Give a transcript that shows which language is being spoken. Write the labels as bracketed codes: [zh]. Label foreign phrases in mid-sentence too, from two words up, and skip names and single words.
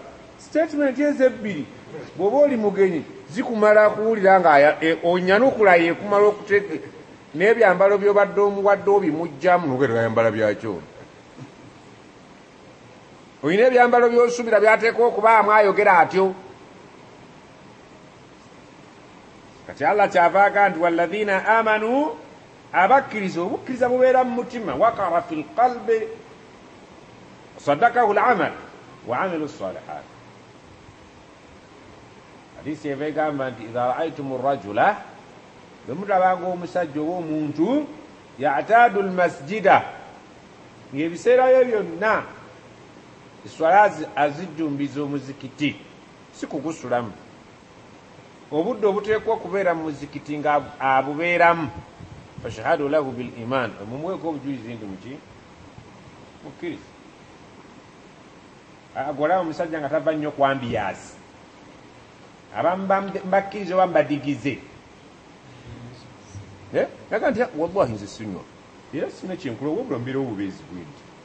[lg] Statement ezebbiri bw'oba oli mugenyi zikumala kuwulira nga onyanukula yeekumala okutege n'ebyambalo by'obadde omuwadde obimugjamu nogera yambala byakyo. Olina ebyambalo by'osuubira byateekwa okubaamu ayogera atyo. Kati Allah kyavaaga nti [ar] والذين آمنوا, [lg] abakkiriza, obukkiriza bubeera mu mutima. [ar] وقر في القلب صدقه العمل وعملوا صالحات. [lg] Hadisi eva egamba nti [ar] إذا رأيتم رجلا, [lg] bwe mulabanga omusajja oba omuntu [ar] يعتاد المسجد, [lg] ng'ebiseera bye byonna eswala azijjumbiza omuzikiti, si kugusulamu. Obudde obuteekwa okubeera mu muzikiti nga abubeeramu, [ar] فاشهدوا له بالإيمان, [lg] mumuweeko obujulizi nti muki? Mukkiriza. Agolaba omusajja nga tava nnyo ku ambiyasi, abamu mbakkiriza oba mbadigize. Naga nti wallahi nze sinywa era sina kyenkula wabula mbeerawo obubeezi bwingi.